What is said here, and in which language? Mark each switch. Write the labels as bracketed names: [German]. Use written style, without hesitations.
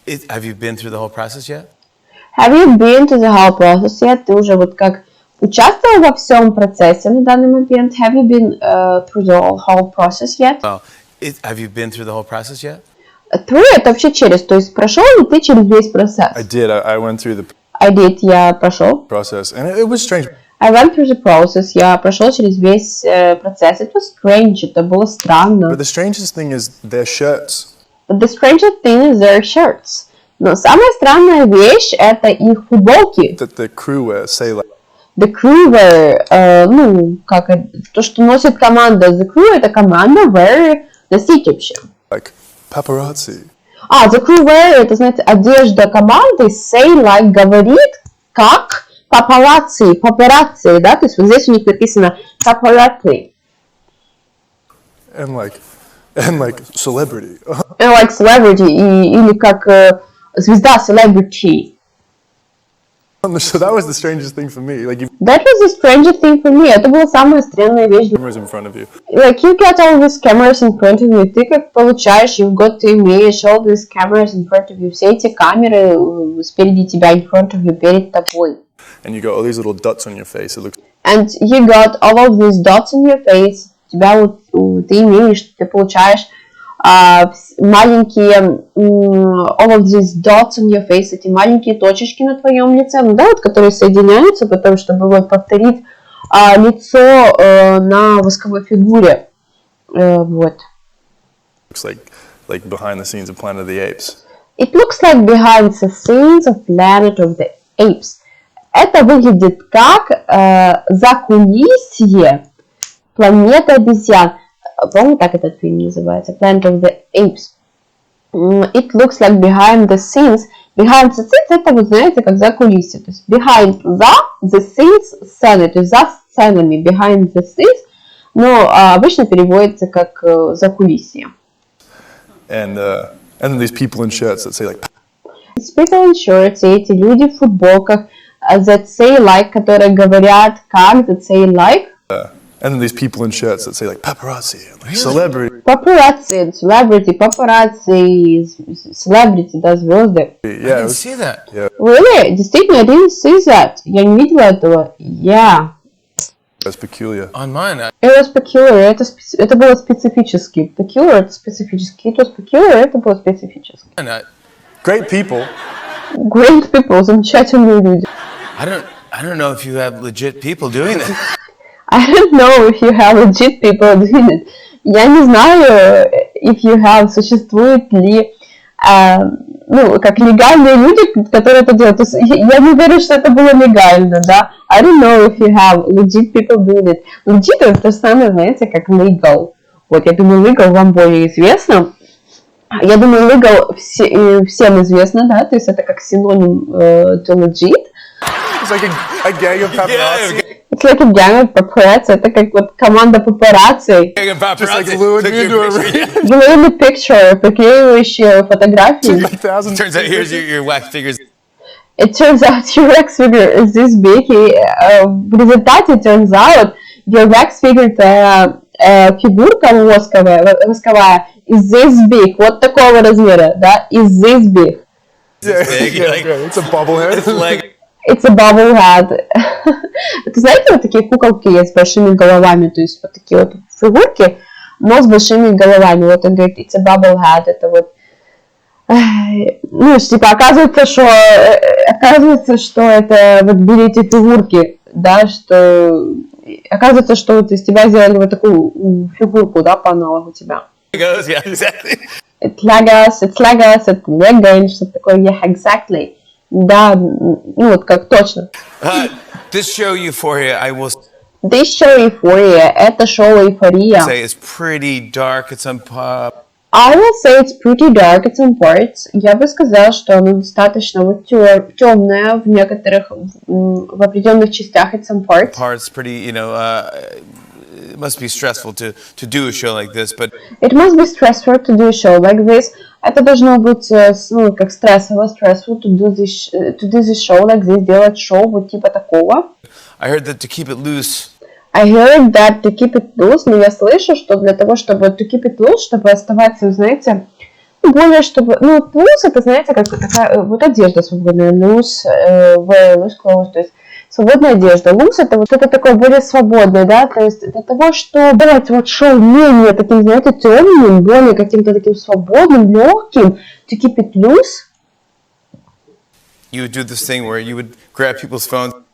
[English] Have you been through the whole process yet? Have you been to the whole process yet? [Russian] Ты уже вот как участвовал во всем процессе на данный момент? [English] Have you been through the whole process yet? Well, have you been through the whole process yet? [Russian] Through это вообще через, то есть прошел ли ты через весь процесс? [English] I did. I went through the I did, [Russian] я прошел. [English] process, and it was strange. I went through the process, [Russian] я прошел через весь процесс. [English] It was strange, [Russian] это было странно. [English] But the strangest thing is their shirts. But the strangest thing is their shirts. [Russian] Но самая странная вещь это их футболки. [English] That the crew wear say like. The crew wear, [Russian] как то, что носит команда. The crew это команда, wear носить вообще. [English] Like paparazzi. [Russian] The crew wear это, знаете, одежда команды. [English] Say like [Russian] говорит как папарацци, да, то есть вот здесь у них написано папарацци. [English] And like celebrity. And like celebrity, [Russian] или как звезда [English] celebrity. So that was the strangest thing for me. Like you That was the strangest thing for me. [Russian] Это была самая странная вещь. [English] cameras in front of you. Like you get all these cameras in front of you. [Russian] Ты как получаешь, ты имеешь [English] all these cameras in front of you. [Russian] Все эти камеры спереди тебя, [English] in front of you, [Russian] перед тобой. [English] And you got all these little dots on your face. It looks And you got all of these dots on your face. [Russian] тебя ты имеешь, ты получаешь маленькие [English] all of these dots on your face, [Russian] эти маленькие точечки на твоем лице, ну да, вот, которые соединяются потом, чтобы вот повторить лицо на восковой фигуре, вот. [English] Looks like behind the scenes of Planet of the Apes. It looks like behind the scenes of Planet of the Apes. [Russian] Это выглядит как закулисье планеты обезьян. По-моему, так этот фильм называется, Planet of the Apes. [English] It looks like behind the scenes. [Russian] Behind the scenes это, вы знаете, как за кулисье. То есть [English] behind the scenes [Russian] сцены, то есть за сценами, behind the scenes, но обычно переводится как за кулисье. [English] And then these people in shirts that say like... These people in shirts, [Russian] эти люди в футболках, [English] that say like, [Russian] которые говорят как, [English] that say like. And then these people in shirts that say like paparazzi, like celebrity. [Russian] Paparazzi, celebrity, paparazzi, celebrity, да, звезды. [English] Yeah, I didn't see that. Yeah, Really? Действительно, I didn't see that. [Russian] Я не видела этого. Yeah. [English] that's peculiar. On mine, It was peculiar. [Russian] Это было специфически. Peculiar это специфически. [English] It was peculiar, [Russian] это было специфически. [English] Great people. Great people, [Russian] замечательные люди. [English] I don't know if you have legit people doing that. I don't know if you have legit people doing it. [Russian] Я не знаю, [English] if you have, [Russian] существует ли, ну, как легальные люди, которые это делают. То есть, я не верю, что это было легально, да. [English] I don't know if you have legit people doing it. [Russian] Legit это то же самое, знаете, как legal. Вот, я думаю, legal вам более известно. Я думаю, legal всем известно, да, то есть это как синоним to legit. [English] It's like a gang of paparazzi. It's like a gang of paparazzi. [Russian] Это как вот команда папарацци. [English] Just like lured me into a ring. Glue the picture, [Russian] приклеивающие фотографии. [English] Turns out here's your wax figures. It turns out your wax figure is this big. [Russian] И в результате [English] turns out your wax figure [Russian] это фигурка восковая [English] is this big. [Russian] Вот такого размера, да, [English] is this big. Yeah, it's a bobblehead. It's like It's a bubble head. [Russian] Это, знаете, вот такие куколки есть с большими головами, то есть вот такие вот фигурки, но с большими головами. Вот он говорит, [English] it's a bubble head. [Russian] Это вот, ну, типа, оказывается, что это, вот берите фигурки, да, что, оказывается, что вот из тебя сделали вот такую фигурку, да, по аналогу тебя. [English] yeah, exactly. It's Legos, [Russian] это Lego или что-то такое, [English] yeah, exactly. [Russian] Да, ну вот как точно. [English] This show Euphoria, I will This show [Russian] Эйфория, это шоу Эйфория. [English] say is pretty dark at some part. I will say it's pretty dark at some parts. [Russian] Я бы сказала, что оно достаточно вот темное в некоторых, в определенных частях [English] at some parts. Parts pretty, you know, it must be stressful to do a show like this, but It must be stressful to do a show like this. [Russian] Это должно быть, ну, как [English] stressful to do this show like this, [Russian] делать шоу вот типа такого. [English] I heard that to keep it loose, I heard that to keep it loose, [Russian] но я слышу, что для того, чтобы [English] to keep it loose, [Russian] чтобы оставаться, знаете, более, чтобы, ну, loose это, знаете, как такая, вот одежда свободная, loose, [English] loose clothes, [Russian] то есть свободная одежда. Loose это вот что-то такое более свободное, да, то есть для того, чтобы делать вот шоу менее таким, знаете, темным, более каким-то таким свободным, легким, [English] to keep it loose. you would do this thing where you would grab people's phones.